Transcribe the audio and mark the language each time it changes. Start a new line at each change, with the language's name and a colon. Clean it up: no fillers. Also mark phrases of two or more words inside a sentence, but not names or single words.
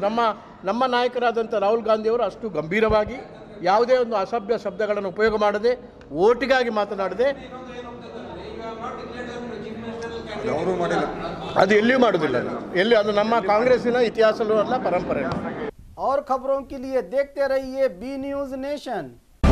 Kannada: ನಮ್ಮ ನಾಯಕರಾದಂಥ ರಾಹುಲ್ ಗಾಂಧಿಯವರು ಅಷ್ಟು ಗಂಭೀರವಾಗಿ ಯಾವುದೇ ಒಂದು ಅಸಭ್ಯ ಶಬ್ದಗಳನ್ನು ಉಪಯೋಗ ಮಾಡದೆ, ಓಟಿಗಾಗಿ ಮಾತನಾಡದೆ, ಅದು ಎಲ್ಲಿಯೂ ಮಾಡೋದಿಲ್ಲ. ಅದು ನಮ್ಮ ಕಾಂಗ್ರೆಸ್ಸಿನ ಇತಿಹಾಸವೂ ಅಲ್ಲ, ಪರಂಪರೆ.
Hindi: और खबरों के लिए देखते रहिए बी न्यूज़ नेशन।